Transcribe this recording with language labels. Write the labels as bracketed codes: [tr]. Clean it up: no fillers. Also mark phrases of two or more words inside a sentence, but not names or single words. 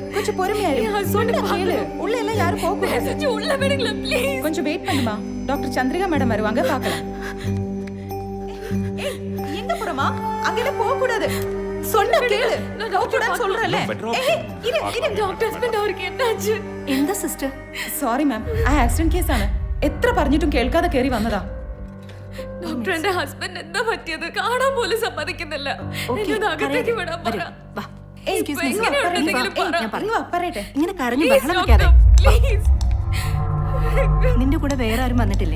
[ta] கொஞ்சம் பொறுமையா இரு. சொன்னா கேளு. உள்ள எல்லாம் யாரும் போக கூடாது. உள்ள விடுங்களா ப்ளீஸ். கொஞ்சம் வெயிட் பண்ணுமா. டாக்டர் சந்திரிகா மேடம் வருவாங்க, பார்க்கலாம். எங்க போறமா? அங்க போக கூடாது. சொன்னா கேளு. நான் டாக்டர் சொல்றேன்ல. இரு [en] doctor husband [ta] அவருக்கு என்னாச்சு? [ml] എന്താ സിസ്റ്റർ? [en] sorry ma'am, [ml] ആ ആക്സിഡന്റ് കേസാണ്. എത്ര പറഞ്ഞിട്ടും കേൾക്കാതെ കയറി വന്നതാ. ഡോക്ടർ എന്റെ ഹസ്ബൻഡ് എന്താ പറ്റിയത്? കാണാൻ പോലും സമ്മതിക്കുന്നില്ല. എന്നോട് അകത്തേക്ക് വിടാൻ പറ. പറയട്ടെ. ഇങ്ങനെ കരഞ്ഞു ബഹളം വെക്കാതെ. നിന്റെ കൂടെ വേറെ ആരും വന്നിട്ടില്ലേ?